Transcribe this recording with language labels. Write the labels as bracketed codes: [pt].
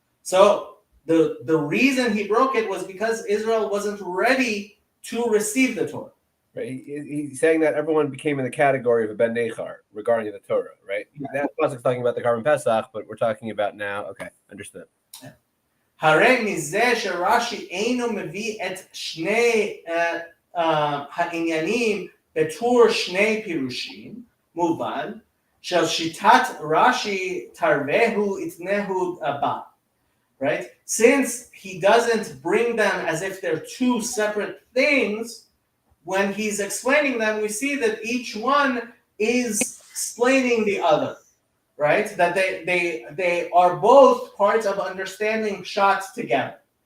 [en] So the reason he broke it was because Israel wasn't ready to receive the Torah. Right. He's saying that everyone became in the category of a ben nechar regarding the Torah, right? Yeah. That pasuk's talking about the Karban Pesach, but we're talking about now. Okay, understood. [he] הרי מזה שרש"י אינו מביא את שני העניינים בטור שני פירושים, מובן של שיטת רש"י תרבהו יתנהו הבא. [en] Right? Since he doesn't bring them as if they're two separate things, when he's explaining them, we see that each one is explaining the other, right? That they are both parts of understanding Pshat together.